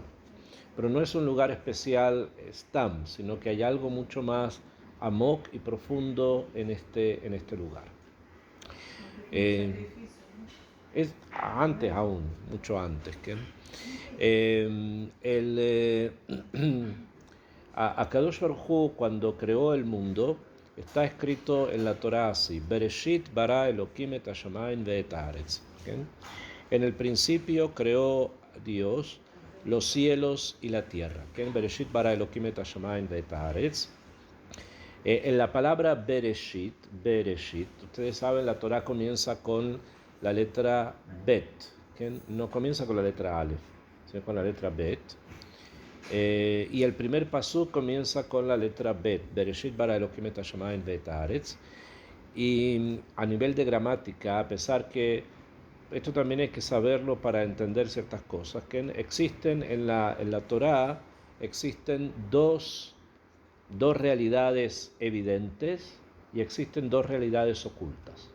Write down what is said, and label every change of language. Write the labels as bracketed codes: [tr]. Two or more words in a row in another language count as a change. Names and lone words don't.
[es] Pero no es un lugar especial Stam, sino que hay algo mucho más amok y profundo en este lugar. Eh, es antes aún, mucho antes. ¿Que? [he] הקדוש ברוך הוא, [es] cuando creó el mundo, está escrito en la Torah así: [he] בראשית ברא אלהים את השמים ואת הארץ. [es] En el principio creó Dios los cielos y la tierra. [he] בראשית ברא אלהים את השמים ואת הארץ. [es] En la palabra Bereshit, ustedes saben, la Torah comienza con la letra Bet, que no comienza con la letra Aleph, sino con la letra Bet. Y el primer pasuk comienza con la letra Bet, [he] בראשית ברא אלהים את השמים ואת הארץ. [es] Y a nivel de gramática, a pesar que esto también hay que saberlo para entender ciertas cosas, que existen en la Torah, existen dos realidades evidentes y existen dos realidades ocultas.